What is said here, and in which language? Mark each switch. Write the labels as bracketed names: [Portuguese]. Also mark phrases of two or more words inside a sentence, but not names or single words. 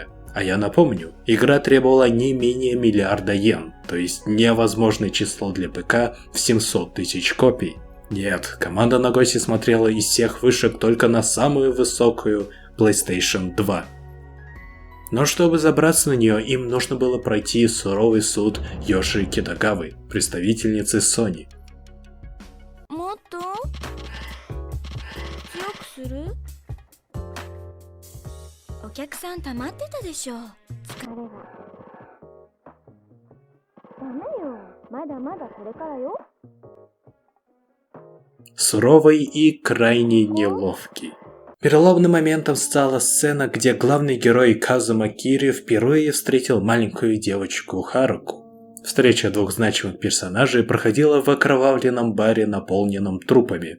[Russian] А я напомню, игра требовала не менее миллиарда йен, то есть невозможное число для ПК в 700 тысяч копий. Нет, команда Нагоси смотрела из всех вышек только на самую высокую PlayStation 2. Но чтобы забраться на нее, им нужно было пройти суровый суд Йоши Китагавы, представительницы Sony. [Japanese] お客さん溜まってたでしょ。疲れが。ダメよ。まだまだこれからよ。 [Russian] Суровый и крайне неловкий. Переломным моментом стала сцена, где главный герой Казума Кири впервые встретил маленькую девочку Харуку. Встреча двух значимых персонажей проходила в окровавленном баре, наполненном трупами.